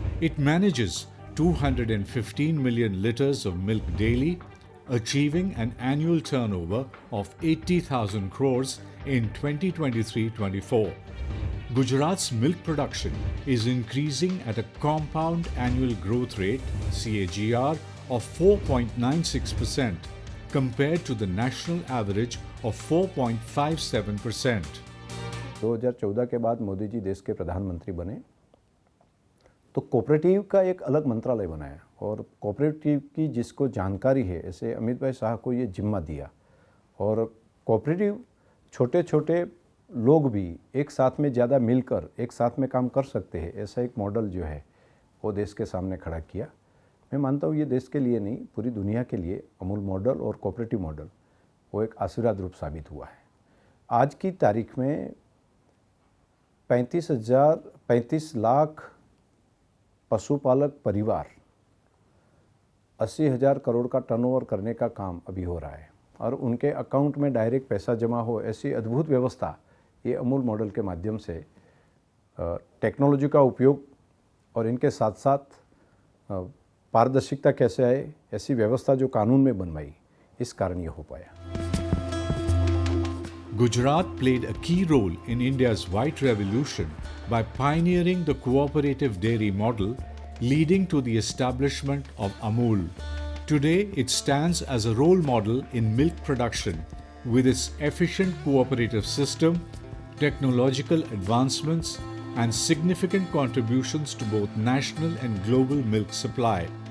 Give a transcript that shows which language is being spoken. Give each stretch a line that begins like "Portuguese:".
English: It manages 215 million litres of milk daily, achieving an annual turnover of 80,000 crores in 2023-24. Gujarat's milk production is increasing at a compound annual growth rate (CAGR) of 4.96% compared to the national average of 4.57%.
Hindi: 2014 के बाद मोदी जी देश के प्रधानमंत्री बने तो cooperative का एक अलग मंत्रालय बनाया, और कोऑपरेटिव की जिसको जानकारी है ऐसे अमित भाई शाह को ये जिम्मा दिया, और कोऑपरेटिव छोटे छोटे लोग भी एक साथ में ज़्यादा मिलकर एक साथ में काम कर सकते हैं, ऐसा एक मॉडल जो है वो देश के सामने खड़ा किया। मैं मानता हूँ ये देश के लिए नहीं, पूरी दुनिया के लिए अमूल मॉडल और कोऑपरेटिव मॉडल वो एक आशीर्वाद रूप साबित हुआ है। आज की तारीख में 35 लाख पशुपालक परिवार 80,000 करोड़ का टर्नओवर करने का काम अभी हो रहा है और उनके अकाउंट में डायरेक्ट पैसा जमा हो, ऐसी अद्भुत व्यवस्था ये अमूल मॉडल के माध्यम से टेक्नोलॉजी का उपयोग और इनके साथ साथ पारदर्शिता कैसे आए, ऐसी व्यवस्था जो कानून में बनवाई, इस कारण ये हो पाया।
English: Gujarat played a key role in India's white revolution by pioneering the cooperative dairy model, leading to the establishment of Amul. Today, it stands as a role model in milk production with its efficient cooperative system, technological advancements, and significant contributions to both national and global milk supply.